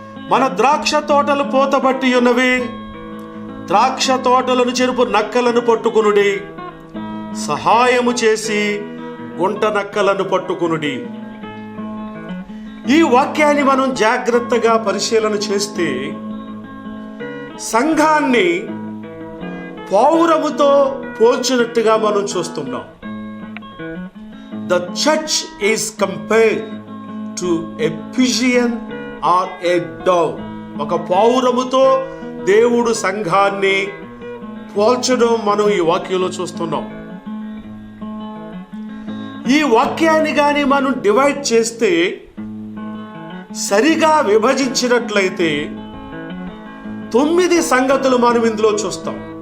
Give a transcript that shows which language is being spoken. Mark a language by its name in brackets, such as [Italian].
[Telugu] మన ద్రాక్ష తోటలు పోతబట్టి ఉన్నవి, ద్రాక్ష తోటలను చెరుపు నక్కలను పట్టుకునుడి, సహాయము చేసి గుంట నక్కలను పట్టుకునుడి. ఈ వాక్యాన్ని మనం జాగ్రత్తగా పరిశీలన చేస్తే సంఘాన్ని పావురముతో పోల్చినట్టుగా మనం చూస్తున్నాం. [English] The church is compared to a pigeon or a dove. [Telugu] ఒక పావురముతో దేవుడు సంఘాన్ని పోల్చడం మనం ఈ వాక్యంలో చూస్తున్నాం. ఈ వాక్యాన్ని గాని మనం డివైడ్ చేస్తే, సరిగా విభజించినట్లయితే 9 సంగతులు మనం ఇందులో చూస్తాం.